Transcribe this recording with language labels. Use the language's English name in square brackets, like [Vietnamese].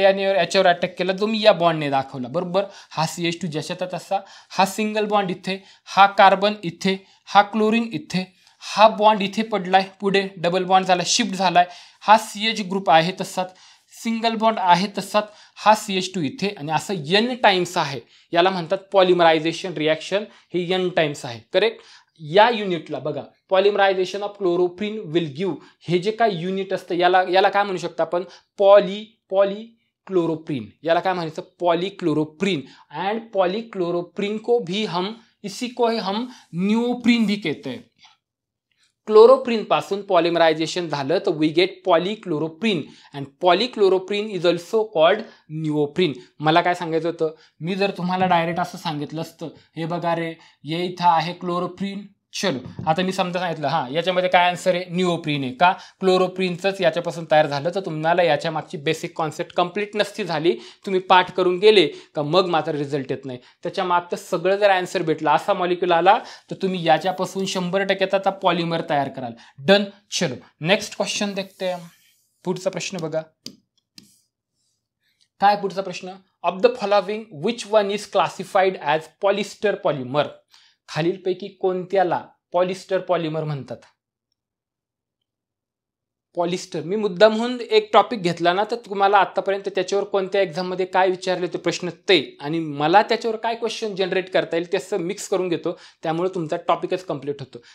[Marathi] याच्यावर अटॅक केला, जो मी या बॉन्डने दाखवला, बरोबर. हा CH2 ज्याच्यात तसा, हा सिंगल बॉन्ड इथे, हा कार्बन इथे, हा क्लोरीन इथे, हा बॉन्ड इथे पडलाय, पुढे डबल बॉन्ड झाला, शिफ्ट झालाय, हा CH ग्रुप आहे तसाच, सिंगल बॉन्ड आहे तसाच, हा CH2 इथे, आणि असं N टाइम्स आहे. याला म्हणतात पॉलिमरायझेशन रिॲक्शन. हे N टाइम्स आहे. करेक्ट. या युनिटला बघा, [English] polymerisation of chloroprene will give, [Marathi] हे जे काय युनिट असतं याला काय म्हणू शकतो आपण? पॉलीक्लोरोप्रीन. याला काय म्हणायचं? पॉलीक्लोरोप्रीन. [Hindi] एंड पॉलीक्लोरोप्रीन को भी हम निओप्रीन भी कहते हैं. [Marathi] क्लोरोप्रीन पासून पॉलिमरायझेशन झालं तर [English] We get polychloroprene, and polychloroprene is also called neoprene. [Marathi] मला काय सांगायचं होतं? मी जर तुम्हाला डायरेक्ट असं सांगितलं असतं, हे बघा रे, ये इथं आहे क्लोरोप्रीन, चलो आता मी समजा सांगितलं, हां याच्यामध्ये काय आन्सर आहे? निओप्रीन आहे. का? क्लोरोप्रीनचंच याच्यापासून तयार झालं. तर तुम्हाला याच्या मागची बेसिक कॉन्सेप्ट कंप्लीट नसती झाली, तुम्ही पाठ करून गेले का मग मात्र रिझल्ट येत नाही. त्याच्या मागचं सगळं जर आन्सर भेटला, असा मॉलिक्यूल आला, तर तुम्ही याच्यापासून 100% आता पॉलिमर तयार कराल. [English] Done. [Hindi] चलो नेक्स्ट क्वेश्चन देखते हैं. [Marathi] पुढचा प्रश्न बघा. काय पुढचा प्रश्न? [English] Of the following which one is classified as polyester polymer. [Marathi] खालीलपैकी कोणत्याला पॉलिस्टर पॉलिमर म्हणतात? पॉलिस्टर, मी मुद्दामहून एक टॉपिक घेतला ना, तर तुम्हाला आतापर्यंत त्याच्यावर कोणत्या एक्झाममध्ये काय विचारले ते प्रश्न ते, आणि मला त्याच्यावर काय क्वेश्चन जनरेट करता येईल त्याचं मिक्स करून घेतो, त्यामुळे तुमचा टॉपिकच कंप्लीट होतो.